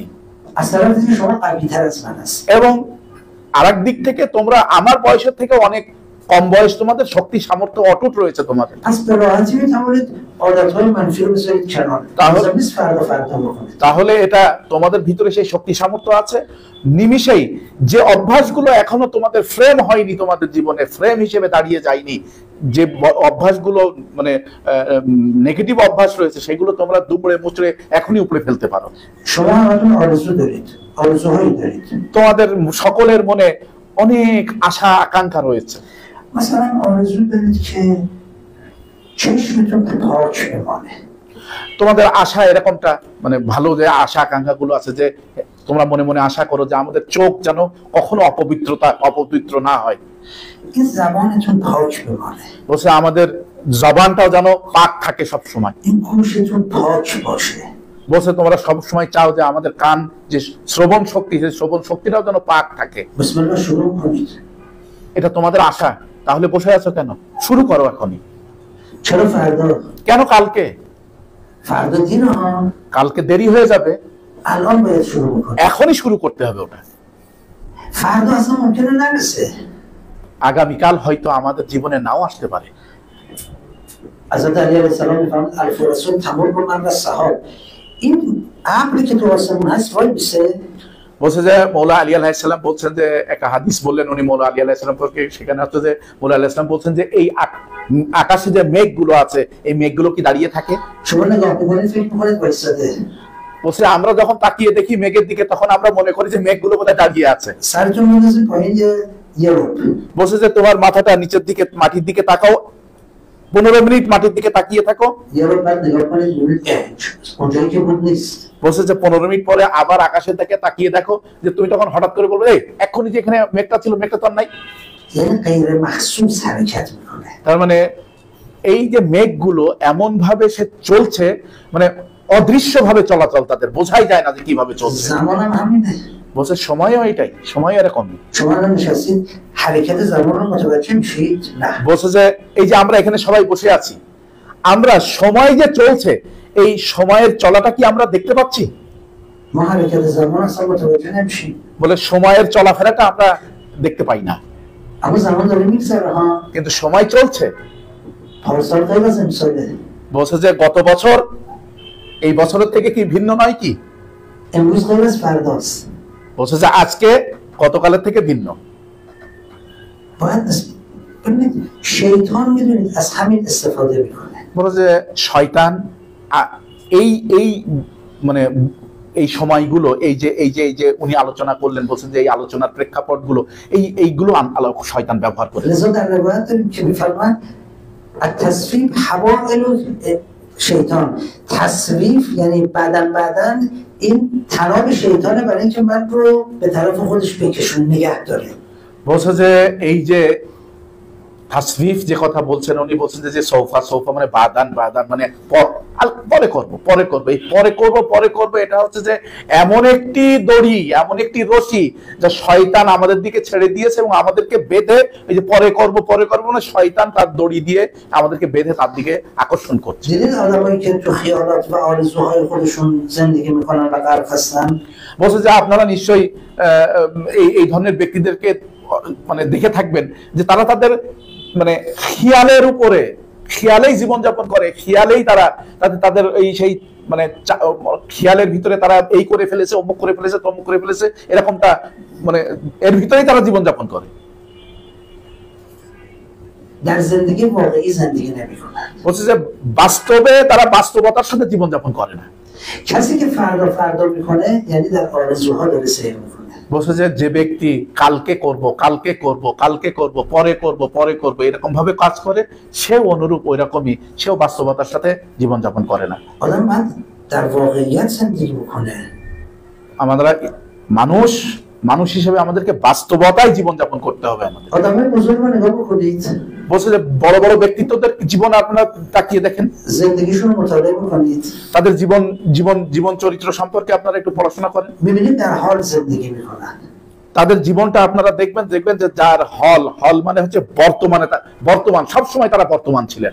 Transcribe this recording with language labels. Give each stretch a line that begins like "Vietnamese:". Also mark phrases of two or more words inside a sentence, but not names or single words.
Persian: از طرف دیگه شما قوی تر از من هست.
Bangla: এবং আরেক দিক থেকে তোমরা আমার বয়সের থেকে অনেক কম বয়স, তোমাদের শক্তি সামর্থ্য অটুট রয়েছে তোমাদের।
Persian: پس به راحتی میتونید عادت‌های منفی رو بذارید کنار. لازم نیست فردا بکنید.
Bangla: তাহলে এটা তোমাদের ভিতরে সেই শক্তি সামর্থ্য আছে, নিমিষেই যে অভ্যাসগুলো এখনো তোমাদের ফ্রেম হয়নি, তোমাদের জীবনে ফ্রেম হিসেবে দাঁড়িয়ে যায়নি, যে অভ্যাসগুলো মানে নেগেটিভ অভ্যাস রয়েছে, সেগুলো তোমরা দুবড়ে মুচড়ে এখনই উপরে ফেলতে পারো।
Persian: شما همتون آرزو دارید. آرزوهایی دارید.
Bangla: তোমাদের সকলের মনে অনেক আশা আকাঙ্ক্ষা রয়েছে।
Persian: مثلا آرزو دارید که چشمتون پاک بمانه.
Bangla: তোমাদের আশা এরকমটা মানে ভালো যে আশা আকাঙ্ক্ষা গুলো আছে যে তোমরা মনে মনে আশা করো যে আমাদের চোখ যেন কখনো অপবিত্র না হয়।
Persian: این زبانتون پاک بمانه.
Bangla: বলছে আমাদের জবানটাও যেন পাক থাকে সব সময়।
Persian: این گوشتون پاک باشه.
Bangla: বলছে তোমরা সব সময় চাও যে আমাদের কান যে শ্রবণ শক্তি, সেই শ্রবণ শক্তিটাও যেন পাক থাকে।
Arabic: بسم الله
Persian: شروع کنید.
Bangla: এটা তোমাদের আশা, তাহলে বসে আছো কেন? শুরু করো এখনই।
Persian: چرا فردا؟
Bangla: কেন কালকে?
Persian: فردا دیر ها.
Bangla: কালকে দেরি হয়ে যাবে,
Persian: الان باید شروع کنید.
Bangla: এখনই শুরু করতে হবে ওটা।
Persian: فردا اصلا ممکنه نرسه.
Bangla: আগামীকাল হয়তো আমাদের জীবনে নাও আসতে পারে।
Persian: حضرت علی
Arabic: علیه السلام
Persian: میفرماد
Arabic: الفرسون تمر من و سحاب.
Persian: این عقلی که تو آسمون هست وای میسه.
Bangla: বলছে যে মৌলা আলী
Arabic: عليه السلام
Bangla: বলছেন যে একটা হাদিস বললেন উনি মৌলা আলী
Arabic: عليه السلام
Bangla: থেকে, সেখানে হচ্ছে যে মৌলা
Arabic: عليه السلام
Bangla: বলছেন যে এই আকাশে যে মেঘগুলো আছে, এই মেঘগুলো কি দাঁড়িয়ে থাকে?
Persian: شما نگاه میکنید فکر میکنید وایساده.
Bangla: বলছে আমরা যখন তাকিয়ে দেখি মেঘের দিকে, তখন আমরা মনে করি যে মেঘগুলো বোধহয় দাঁড়িয়ে আছে।
Persian: سرتون میندازید پایین یه رب.
Bangla: বলছে যে তোমার মাথাটা নিচের দিকে মাটির দিকে তাকাও, 15 মিনিট মাটির দিকে তাকিয়ে থাকো।
Persian: یه رب بعد نگاه کنید ببینید اونجایی که بود نیست.
Bangla: বলছে যে 15 মিনিট পরে আবার আকাশের দিকে তাকিয়ে দেখো, যে তুমি তখন হঠাৎ করে বলবে এই এক্ষুনি যে এখানে মেঘটা ছিল, মেঘটা তো আর নাই।
Persian: یعنی غیر مخصوص حرکت میکنه.
Bangla: তার মানে এই যে মেঘগুলো এমন ভাবে সে চলছে, মানে অদৃশ্য ভাবে চলাচল, তাদের বোঝাই যায় না যে কিভাবে চলছে।
Persian: زمان هم همینه.
Bangla: বলছে সময়ও এটাই, সময় এরকমই।
Persian: شما الان نشستید حرکت زمان رو متوجه میشید؟ نه.
Bangla: বলছে যে এই যে আমরা এখানে সবাই বসে আছি, আমরা সময় যে চলছে এই সময়ের চলাটা কি আমরা দেখতে পাচ্ছি?
Persian: ما حرکت زمان اصلا متوجه نمیشیم.
Bangla: বলে সময়ের চলাফেরাটা আমরা দেখতে পাই না,
Persian: اما زمان داره میگذره ها.
Bangla: কিন্তু সময় চলছে।
Persian: پارسال غیر از امساله.
Bangla: বলছে যে গত বছর এই বছরের থেকে কি ভিন্ন নয় কি?
Persian: امروز غیر از فرداست.
Bangla: বলছে যে আজকে গতকালের থেকে ভিন্ন।
Persian: باید ببینید شیطان میدونید از همین استفاده میکنه. বলে যে শয়তান এই এই মানে এই সময়গুলো, এই যে উনি আলোচনা করলেন, বলছেন যে এই আলোচনার প্রেক্ষাপটগুলো এইগুলো শয়তান ব্যবহার করে। لذا در روایت داریم که میفرمان
Arabic: التصویب حوائل شیطان.
Persian: تصویب یعنی بعدن این تناب شیطانه برای اینکه من رو به طرف خودش بکشون، نگه داره.
Bangla: বলছে যে এই যে তাসফিফ যে কথা বলছেন, উনি বলছেন যে সৌফা মানে বাদান মানে পরে করব এই পরে করব এটা হচ্ছে যে এমন একটি দড়ি, এমন একটি রশি যা শয়তান আমাদের দিকে ছেড়ে দিয়েছে এবং আমাদেরকে বেঁধে এই যে পরে করব মানে শয়তান তার দড়ি দিয়ে আমাদেরকে বেঁধে তার দিকে আকর্ষণ করছে।
Persian: دیدید آدمایی که تو خیالات و آرزوهای خودشون زندگی میکنن و غرق هستن؟
Bangla: বলছে যে আপনারা নিশ্চয়ই এই ধরনের ব্যক্তিদেরকে মানে দেখে থাকবেন যে তারা তাদের মানে খেয়ালের উপরে, খেয়ালেই জীবনযাপন করে, খেয়ালেই তারা তাদের এই সেই মানে খেয়ালের ভিতরে তারা এই করে ফেলেছে, অমুক করে ফেলেছে, তমুক করে ফেলেছে, এরকমটা মানে এর ভিতরেই তারা জীবনযাপন করে।
Persian: در زندگی واقعی زندگی نمیکنن.
Bangla: বলছে যে বাস্তবে তারা বাস্তবতার সাথে জীবনযাপন করে না।
Persian: کسی که فردا میکنه یعنی در آرزوها داره سیر میکنه.
Bangla: বলছে যে ব্যক্তি কালকে করব পরে করব এরকম ভাবে কাজ করে, সেও অনুরূপ ওই রকমই, সেও বাস্তবতার সাথে জীবনযাপন করে না।
Persian: آدم باید در واقعیت زندگی بکنه.
Bangla: আমরা মানুষ হিসেবে আমাদেরকে বাস্তবতায় জীবনযাপন করতে হবে আমাদের।
Persian: آدمای بزرگ رو نگاه بکنید.
Bangla: বলছে যে বড় বড় ব্যক্তিত্বদের জীবন আপনারা তাকিয়ে দেখেন,
Persian: زندگیشون رو مطالعه بکنید.
Bangla: তাদের জীবন চরিত্র সম্পর্কে আপনারা একটু পড়াশোনা করেন।
Persian: میبینید در حال زندگی میکنن.
Bangla: তাদের জীবনটা আপনারা দেখবেন যে যার হল মানে হচ্ছে বর্তমান, সব সময় তারা বর্তমান ছিলেন।